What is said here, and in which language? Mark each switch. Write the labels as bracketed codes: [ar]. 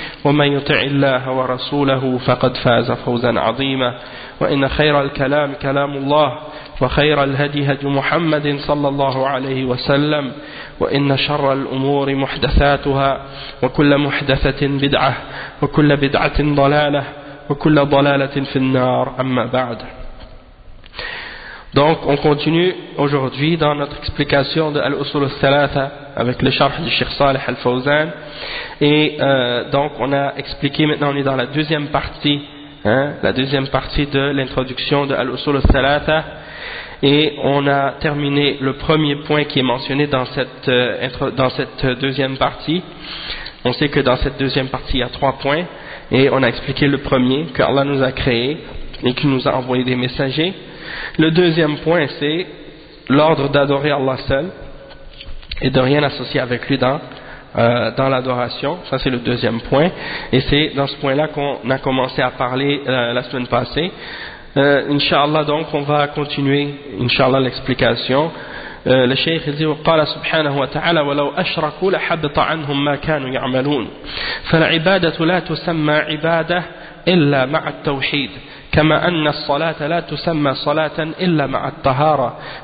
[ar] ومن يطع الله ورسوله فقد فاز فوزا عظيما وإن خير الكلام كلام الله وخير الهدي هدي محمد صلى الله عليه وسلم وإن شر الأمور محدثاتها وكل محدثة بدعة وكل بدعة ضلالة وكل ضلالة في النار أما بعد. [fr] Donc on continue aujourd'hui dans notre explication de Al-Usul al-Thalatha avec le charh du Cheikh Saleh al-Fawzan. Et donc on a expliqué, maintenant on est dans la deuxième partie, hein, la deuxième partie de l'introduction de Al-Usul al-Thalatha. Et on a terminé le premier point qui est mentionné dans cette deuxième partie. On sait que dans cette deuxième partie il y a trois points. Et on a expliqué le premier, que Allah nous a créé et qu'il nous a envoyé des messagers. Le deuxième point, c'est l'ordre d'adorer Allah seul et de rien associer avec lui dans l'adoration. Ça, c'est le deuxième point. Et c'est dans ce point-là qu'on a commencé à parler la semaine passée. Inch'Allah, donc, on va continuer, Inch'Allah, l'explication. Le Cheikh dit, [ar] « قال سبحانه وتعالى ولو أشركوا لحبط عنهم ما كانوا يعملون فالعبادة لا تسمى عبادة إلا مع التوحيد كما أن الصلاة لا تسمى صلاة إلا مع الطهارة